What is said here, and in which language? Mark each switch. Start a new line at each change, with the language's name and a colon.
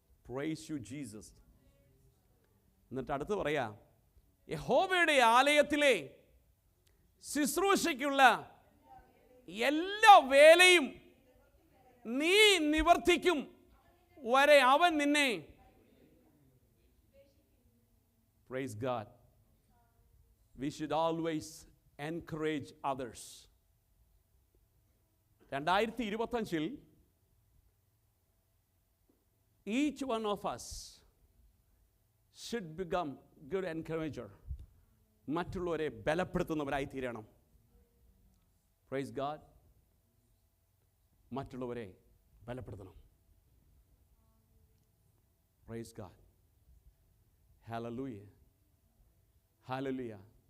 English: Praise you, Jesus.
Malayalam: എന്നിട്ട് അടുത്ത് പറയാ, യഹോവയുടെ ആലയത്തിലെ ശുശ്രൂഷയ്ക്കുള്ള എല്ലാ വേലയും നീ നിവർത്തിക്കും വരെ അവൻ നിന്നെ.
English: Praise God. We should always encourage others. 2025 each one of us should become good encourager.
Malayalam: മറ്റുള്ളവരെ ബലപ്പെടുത്തുന്നവരായി തീരണം.
English: Praise God.
Malayalam: മറ്റുള്ളവരെ ബലപ്പെടുത്തണം.
English: Praise God. Hallelujah. Hallelujah.